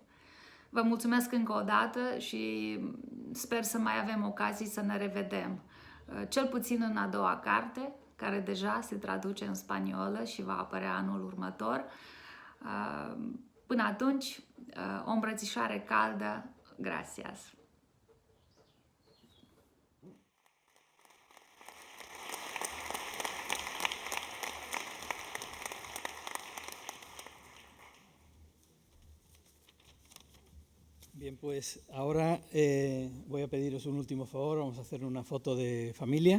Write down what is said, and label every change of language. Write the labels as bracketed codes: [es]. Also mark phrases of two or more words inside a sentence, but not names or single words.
[ro] Vă mulțumesc încă o dată și sper să mai avem ocazii să ne revedem. Cel puțin în a doua carte, care deja se traduce în spaniolă și va apărea anul următor. Până atunci, o îmbrățișare caldă. [es] Gracias! Bien, pues ahora voy a pediros un último favor, vamos a hacer una foto de familia.